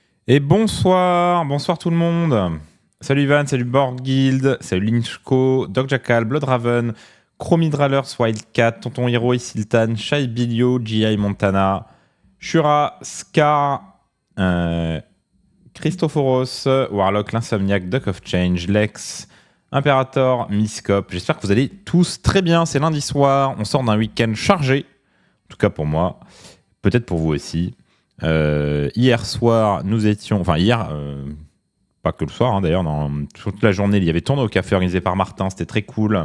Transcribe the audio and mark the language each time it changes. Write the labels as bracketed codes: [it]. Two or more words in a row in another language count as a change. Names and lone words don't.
[fr] Et bonsoir tout le monde. Salut Ivan, salut Board Guild, salut Lynchko, Doc Jackal, Bloodraven, Chromidralers, Wildcat, Tonton Hero, Isiltan, Shai Bilio, G.I. Montana, Shura, Scar, Christophoros, Warlock, l'Insomniac, Duck of Change, Lex, Imperator, Miscop. J'espère que vous allez tous très bien. C'est lundi soir, on sort d'un week-end chargé, en tout cas pour moi, peut-être pour vous aussi. Hier soir, nous étions... Enfin, hier, pas que le soir, hein, d'ailleurs, toute la journée, il y avait tournoi au café organisé par Martin, c'était très cool.